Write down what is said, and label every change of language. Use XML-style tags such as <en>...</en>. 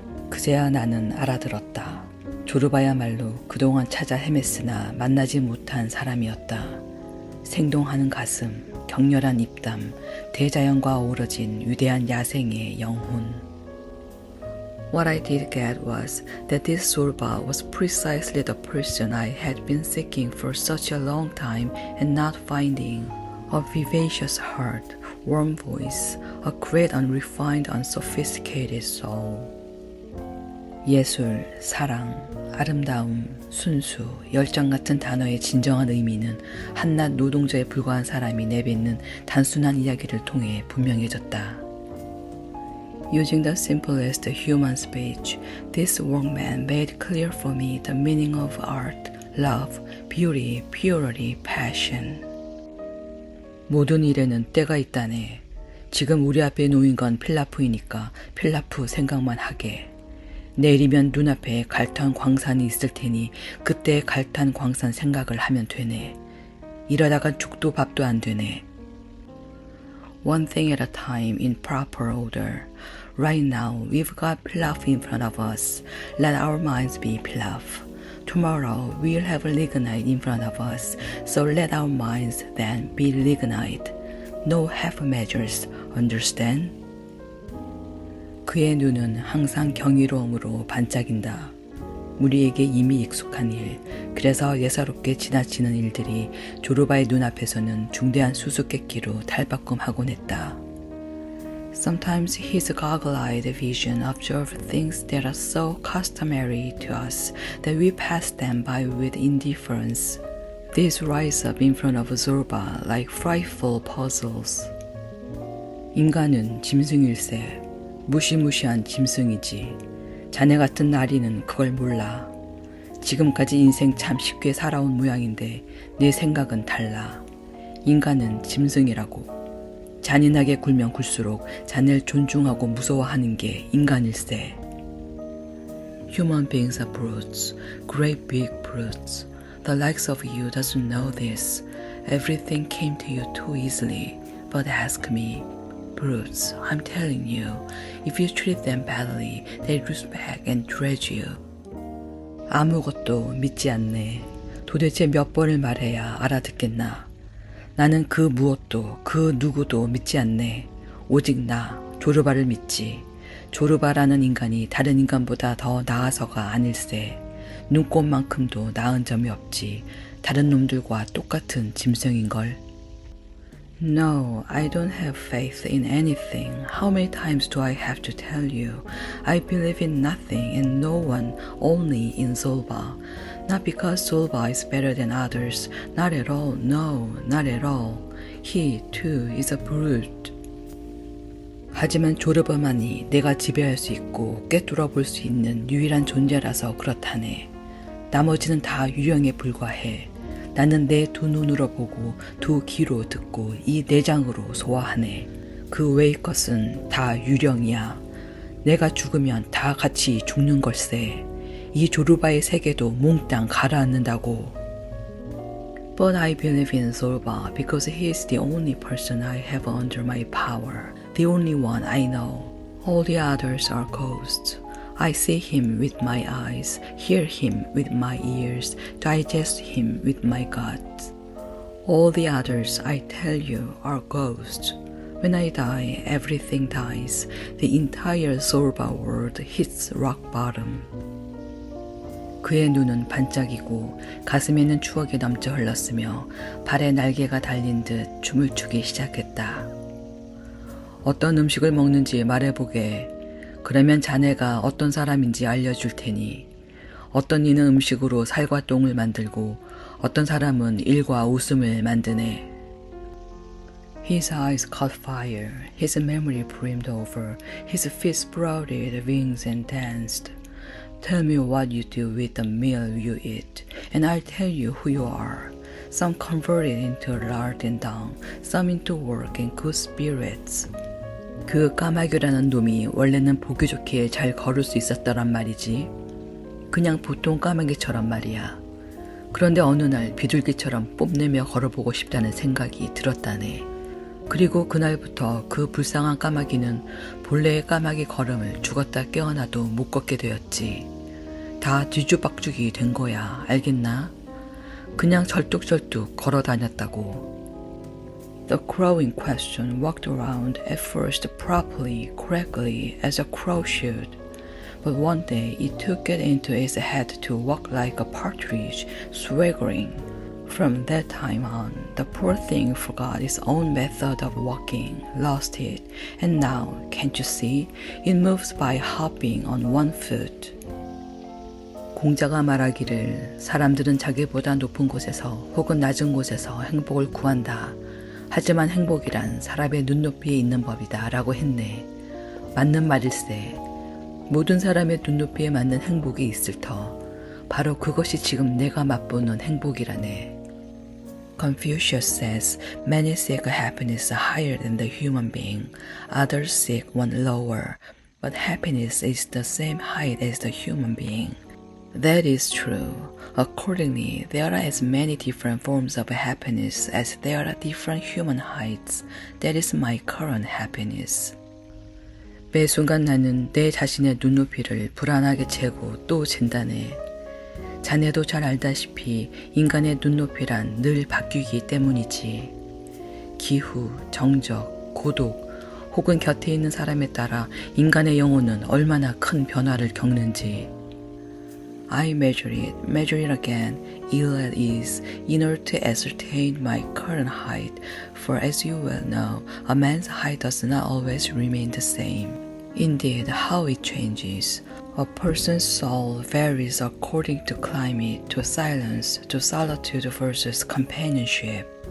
<ko>그제야 나는 알아들었다. 조르바야말로 그동안 찾아 헤맸으나 만나지 못한 사람이었다. 생동하는 가슴, 격렬한 입담, 대자연과 어우러진 위대한 야생의 영혼.</ko> <en>What I did get was that this Zorba was precisely the person I had been seeking for such a long time and not finding. A vivacious heart, warm voice, a great unrefined, unsophisticated soul.</en> <ko>예술, 사랑, 아름다움, 순수, 열정 같은 단어의 진정한 의미는 한낱 노동자에 불과한 사람이 내뱉는 단순한 이야기를 통해 분명해졌다.</ko> <en>Using the simplest human speech, this workman made clear for me the meaning of art, love, beauty, purity, passion.</en> <ko>모든 일에는 때가 있다네. 지금 우리 앞에 놓인 건 필라프이니까 필라프 생각만 하게. 내일이면 눈앞에 갈탄 광산이 있을 테니 그때 갈탄 광산 생각을 하면 되네. 이러다가 죽도 밥도 안 되네.</ko> <en>One thing at a time in proper order. Right now, we've got pilaf in front of us. Let our minds be pilaf. Tomorrow, we'll have lignite in front of us. So let our minds then be lignite. No half measures, understand?</en> <ko>그의 눈은 항상 경이로움으로 반짝인다. 우리에게 이미 익숙한 일, 그래서 예사롭게 지나치는 일들이 조르바의 눈앞에서는 중대한 수수께끼로 탈바꿈하곤 했다.</ko> <en>Sometimes his goggle-eyed vision observed things that are so customary to us that we pass them by with indifference. These rise up in front of Zorba like frightful puzzles.</en> <ko>인간은 짐승일세. 무시무시한 짐승이지. 자네 같은 나리는 그걸 몰라. 지금까지 인생 참 쉽게 살아온 모양인데 내 생각은 달라. 인간은 짐승이라고. 잔인하게 굴면 굴수록 자네를 존중하고 무서워하는 게 인간일세.</ko> <en>Human beings are brutes, great big brutes. The likes of you doesn't know this. Everything came to you too easily. But ask me. Brutes, I'm telling you, if you treat them badly, they respect and dread you.</en> <ko>아무것도 믿지 않네. 도대체 몇 번을 말해야 알아듣겠나. 나는 그 무엇도 그 누구도 믿지 않네. 오직 나, 조르바를 믿지. 조르바라는 인간이 다른 인간보다 더 나아서가 아닐세. 눈꽃만큼도 나은 점이 없지. 다른 놈들과 똑같은 짐승인걸.</ko> <en>No, I don't have faith in anything. How many times do I have to tell you? I believe in nothing and no one, only in Zorba. Not because Zorba is better than others. Not at all, no, not at all. He, too, is a brute.</en> <ko>하지만 조르바만이 내가 지배할 수 있고 꿰뚫어 볼 수 있는 유일한 존재라서 그렇다네. 나머지는 다 유령에 불과해. 나는 내 두 눈으로 보고 두 귀로 듣고 이 내장으로 소화하네. 그 외의 것은 다 유령이야. 내가 죽으면 다 같이 죽는 걸세. 이 조르바의 세계도 몽땅 가라앉는다고.</ko> <en>But I believe in Zorba because he is the only person I have under my power. The only one I know. All the others are ghosts. I see him with my eyes, hear him with my ears, digest him with my guts. All the others, I tell you, are ghosts. When I die, everything dies. The entire Zorba world hits rock bottom.</en> <ko>그의 눈은 반짝이고 가슴에는 추억이 넘쳐 흘렀으며 발에 날개가 달린 듯 춤을 추기 시작했다. 어떤 음식을 먹는지 말해보게. 그러면 자네가 어떤 사람인지 알려줄 테니. 어떤 이는 음식으로 살과 똥을 만들고 어떤 사람은 일과 웃음을 만드네.</ko> <en>His eyes caught fire, his memory brimmed over, his feet sprouted wings and danced. Tell me what you do with the meal you eat, and I'll tell you who you are. Some converted into lard and dung, some into work and good spirits.</en> <ko>그 까마귀라는 놈이 원래는 보기 좋게 잘 걸을 수 있었더란 말이지. 그냥 보통 까마귀처럼 말이야. 그런데 어느 날 비둘기처럼 뽐내며 걸어보고 싶다는 생각이 들었다네. 그리고 그날부터 그 불쌍한 까마귀는 본래의 까마귀 걸음을 죽었다 깨어나도 못 걷게 되었지. 다 뒤죽박죽이 된 거야. 알겠나? 그냥 절뚝절뚝 걸어 다녔다고.</ko> <en>The crow in question walked around at first properly, correctly, as a crow should. But one day it took it into its head to walk like a partridge, swaggering. From that time on, the poor thing forgot its own method of walking, lost it, and now, can't you see, it moves by hopping on one foot.</en> <ko>공자가 말하기를 사람들은 자기보다 높은 곳에서 혹은 낮은 곳에서 행복을 구한다. 하지만 행복이란 사람의 눈높이에 있는 법이다 라고 했네. 맞는 말일세. 모든 사람의 눈높이에 맞는 행복이 있을 터. 바로 그것이 지금 내가 맛보는 행복이라네.</ko> <en>Confucius says, many seek happiness higher than the human being. Others seek one lower. But happiness is the same height as the human being. That is true. Accordingly, there are as many different forms of happiness as there are different human heights. That is my current happiness.</en> <ko>매 순간 나는 내 자신의 눈높이를 불안하게 재고 또 잰다네. 자네도 잘 알다시피 인간의 눈높이란 늘 바뀌기 때문이지. 기후, 정적, 고독, 혹은 곁에 있는 사람에 따라 인간의 영혼은 얼마나 큰 변화를 겪는지.</ko> <en>I measure it again, ill at ease, in order to ascertain my current height, for as you well know, a man's height does not always remain the same. Indeed, how it changes. A person's soul varies according to climate, to silence, to solitude versus companionship.</en>